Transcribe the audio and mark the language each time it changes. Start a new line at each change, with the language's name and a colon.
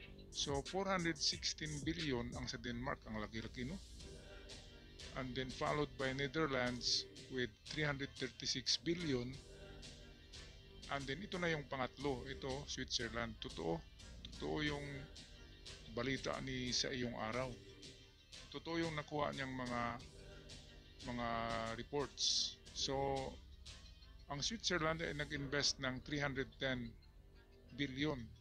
Filipino: So 416 billion ang sa Denmark, ang laki-laki no.
English: And then followed by Netherlands with 336 billion. And then
Filipino: ito na yung pangatlo, ito Switzerland. Totoo yung balita ni sa iyong araw. Totoo yung nakuha niyang mga reports. So ang Switzerland ay nag-invest ng 310 billion.